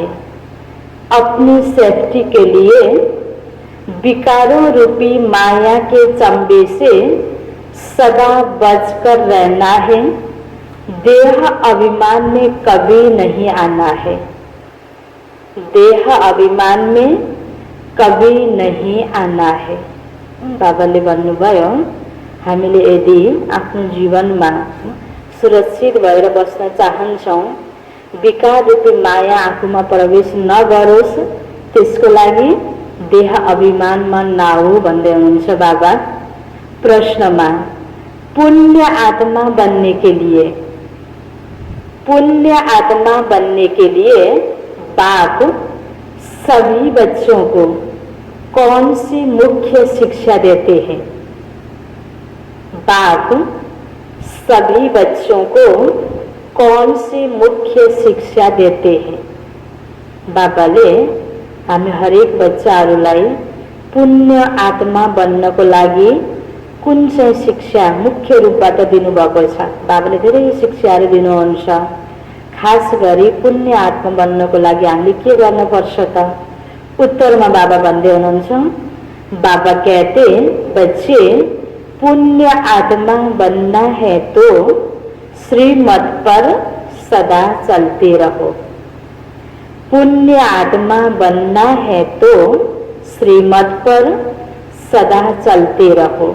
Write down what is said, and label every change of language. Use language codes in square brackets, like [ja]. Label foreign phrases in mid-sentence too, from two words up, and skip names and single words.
[hi] अपनी सेफ्टी के लिए विकारों रूपी माया के चंबे से सदा बचकर रहना है। देह अभिमान में कभी नहीं आना है। देह अभिमान में कभी नहीं आना है। [ne] बाबाले भन्नुभयो हामीले यदि आफ्नो जीवनमा सुरक्षित भएर बस्न चाहन्छौँ, विकार रूपी माया आफूमा प्रवेश नगरोस्, त्यसको लागि देह अभिमानमा नआऊ भन्दै हुनुहुन्छ बाबा। [hi] प्रश्नमा पुण्य आत्मा बनने के लिए बाप सभी बच्चों को कौन सी मुख्य शिक्षा देते हैं? बाप सभी बच्चों को कौन सी मुख्य शिक्षा देते हैं? [ne] बाबाले हामी हरेक बच्चाहरूलाई पुण्य आत्मा बन्नको लागि कुन चाहिँ शिक्षा मुख्य रूपबाट दिनुभएको छ? बाबाले धेरै शिक्षाहरू दिनुहुन्छ। खास गरी पुण्य आत्मा बन्नको लागि हामीले के गर्नुपर्छ त? उत्तरमा बाबा भन्दै हुनुहुन्छ, [hi] बाबा कहते बच्चे पुण्य आत्मा बनना है तो श्रीमत पर सदा चलते रहो। पुण्य आत्मा बनना है तो श्रीमत पर सदा चलते रहो।